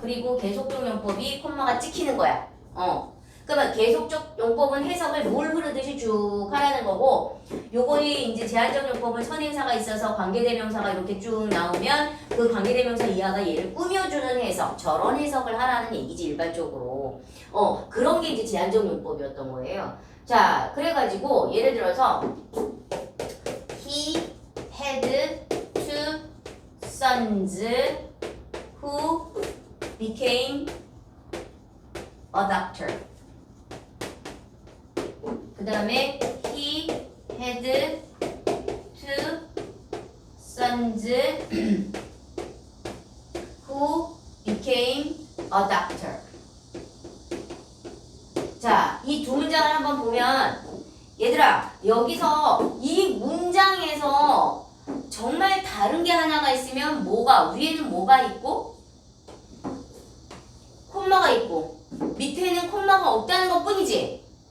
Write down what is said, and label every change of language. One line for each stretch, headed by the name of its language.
Korean: 그리고 계속적 용법이 콤마가 찍히는 거야. 그러면 계속적 용법은 해석을 물 흐르듯이 쭉 하라는 거고, 요거는 이제 제한적 용법은 선행사가 있어서 관계대명사가 이렇게 쭉 나오면 그 관계대명사 이하가 얘를 꾸며주는 해석, 저런 해석을 하라는 얘기지 일반적으로. 그런 게 이제 제한적 용법이었던 거예요. 자, 그래가지고 예를 들어서
English: He had two sons who became a doctor.
Korean: 그 다음에
English: he had two sons who became a doctor.
Korean: 자, 이 두 문장을 한번 보면 얘들아 여기서 이 문장에서 정말 다른 게 하나가 있으면 위에는 뭐가 있고 콤마가 있고 밑에는 콤마가 없다는 것 뿐이지.